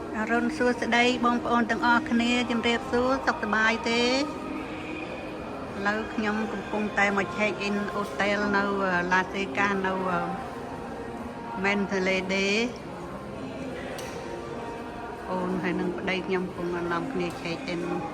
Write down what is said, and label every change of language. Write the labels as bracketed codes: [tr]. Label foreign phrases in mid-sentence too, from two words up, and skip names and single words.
[km] រុនសួស្ដីបងប្អូនទាំងអស់គ្នាជំរាបសួរសុខសប្បាយទេឥឡូវខ្ញុំកំពុងតែមក [en] check in [km] hotel នៅ La Seca នៅ Mandalay Bay អូនហើយនឹងប្តីខ្ញុំកំពុងនាំគ្នា [en] check in